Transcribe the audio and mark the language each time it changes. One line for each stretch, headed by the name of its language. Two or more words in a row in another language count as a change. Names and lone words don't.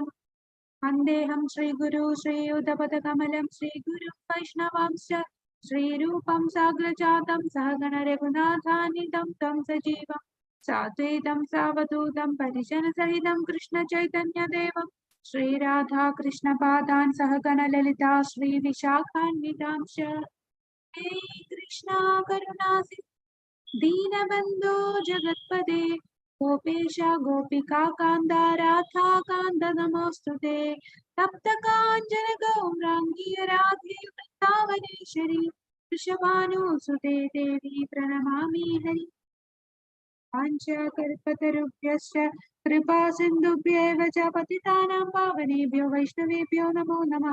Sanskrit: വന്ദേഹം ശ്രീഗുരു ശ്രീയുതപദകമലം ശ്രീഗുരും വൈഷ്ണവാംശ്ച ശ്രീരൂപം സാഗ്രജാതം സഹഗണ രഘുനാഥാന്വിതം ത്വം സജീവം സാദ്വൈതം സാവധൂതം പരിജനസഹിതം കൃഷ്ണ ചൈതന്യദേവം ശ്രീരാധാ കൃഷ്ണപാദാൻ സഹഗണ ലളിതാ ശ്രീവിശാഖാന്വിതാംശ്ച. ഹേ കൃഷ്ണ കരുണാസിന്ധു ദീനബന്ധോ ജഗത്പദേ गोपेश गोपिका कांदा राधा कांद नमोस्तुते. तप्त कांचन गौरांगी राधे वृंदावनेश्वरी वृषभानुसुते देवी प्रणमामि हरि. पांचकल्पतरुभ्यश्च कृपा सिन्धुभ्यैव च पतितानां पावनेभ्यो वैष्णवेभ्यो नमो नमः.